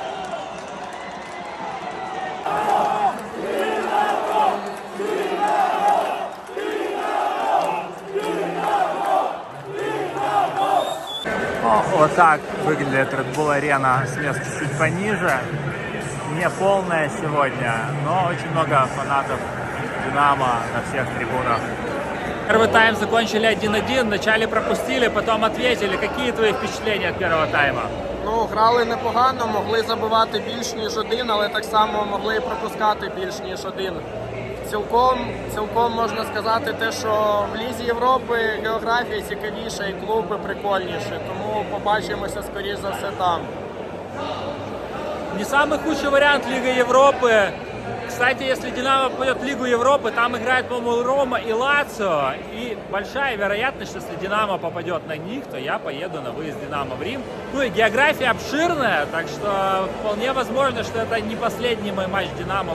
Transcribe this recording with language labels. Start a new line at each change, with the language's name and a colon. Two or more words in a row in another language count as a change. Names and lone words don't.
Russian: Вот так выглядит Red Bull Arena с места чуть пониже. Не полная сегодня, но очень много фанатов Динамо на всех трибунах. Первый тайм закончили 1-1, вначале пропустили, потом ответили. Какие твои впечатления от первого тайма?
Ukrainian: Ну, грали непогано, могли забивати більш ніж один, але так само могли пропускати більш ніж один. Цілком можна сказати те, що в Лізі Європи географія цікавіша і клуби прикольніші, тому побачимося, скоріш за все, там.
Russian: Не самый худший вариант Лига Европы. Кстати, если Динамо попадет в Лигу Европы, там играет, по-моему, Рома и Лацио. И большая вероятность, что если Динамо попадет на них, то я поеду на выезд Динамо в Рим. Ну и география обширная, так что вполне возможно, что это не последний мой матч Динамо.